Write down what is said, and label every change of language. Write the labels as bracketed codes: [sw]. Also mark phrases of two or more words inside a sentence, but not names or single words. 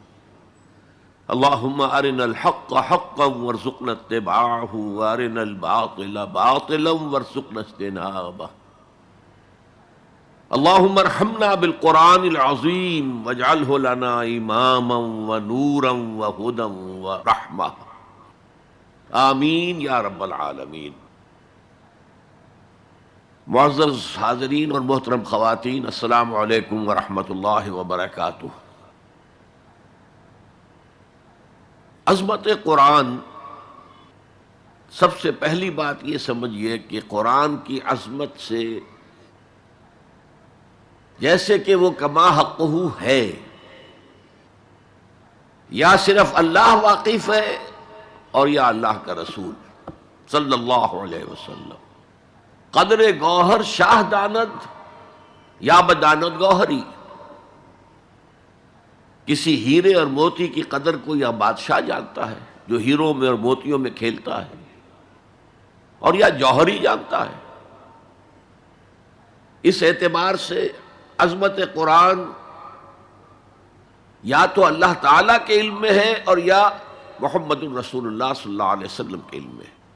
[ar] اللهم ارنا الحق حقا وارزقنا اتباعه وارنا الباطل باطلا وارزقنا اجتنابه اللهم ارحمنا بالقرآن العظیم واجعله لنا اماما ونورا وهدى ورحمة آمین یا رب العالمین۔ [ur] معزز حاضرین اور محترم خواتین، [ar] السلام علیکم ورحمۃ اللہ وبرکاتہ۔ [ur] عظمت قرآن، سب سے پہلی بات یہ سمجھیے کہ قرآن کی عظمت سے جیسے کہ وہ [ar] کما حقہ [ur] ہے، یا صرف اللہ واقف ہے اور یا اللہ کا رسول [ar] صلی اللہ علیہ وسلم۔ [fa] قدر گوہر شاہ داند یا بداند گوہری، [ur] کسی ہیرے اور موتی کی قدر کو یا بادشاہ جانتا ہے جو ہیروں میں اور موتیوں میں کھیلتا ہے، اور یا جوہری جانتا ہے۔ اس اعتبار سے عظمت قرآن یا تو اللہ تعالیٰ کے علم میں ہے اور یا محمد الرسول اللہ [ar] صلی اللہ علیہ وسلم [ur] کے علم میں۔